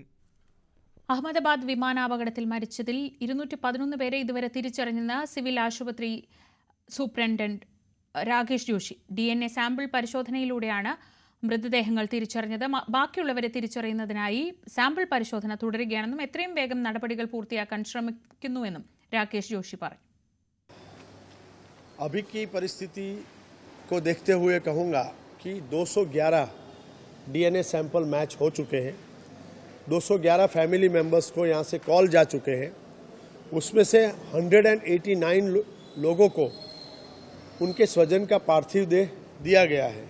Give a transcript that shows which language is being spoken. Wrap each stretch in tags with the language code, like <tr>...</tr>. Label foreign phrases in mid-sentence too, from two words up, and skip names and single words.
<ml>അഹമ്മദാബാദ് വിമാനാപകടത്തിൽ മരിച്ചതിൽ 211 പേരെ ഇതുവരെ തിരിച്ചറിഞ്ഞെന്ന് സിവിൽ ആശുപത്രി സൂപ്രണ്ടന്റ് രാകേഷ് ജോഷി.</ml> <en>DNA sample</en> <ml>പരിശോധനയിലൂടെയാണ് മൃതദേഹങ്ങൾ തിരിച്ചറിഞ്ഞത്. ബാക്കിയുള്ളവരെ തിരിച്ചറിയുന്നതിനായി സാമ്പിൾ പരിശോധന തുടരുകയാണെന്നും എത്രയും വേഗം നടപടികൾ പൂർത്തിയാക്കാൻ ശ്രമിക്കുന്നുവെന്നും രാകേഷ് ജോഷി പറഞ്ഞു.</ml> <hi>अभी की परिस्थिति को देखते हुए कहूँगा कि 211</hi> <en>DNA sample match</en> <hi>हो चुके हैं. 211</hi> <en>family members</en> <hi>को यहाँ से कॉल जा चुके हैं. उसमें से 189 लोगों को उनके स्वजन का पार्थिव देह दिया गया है.</hi>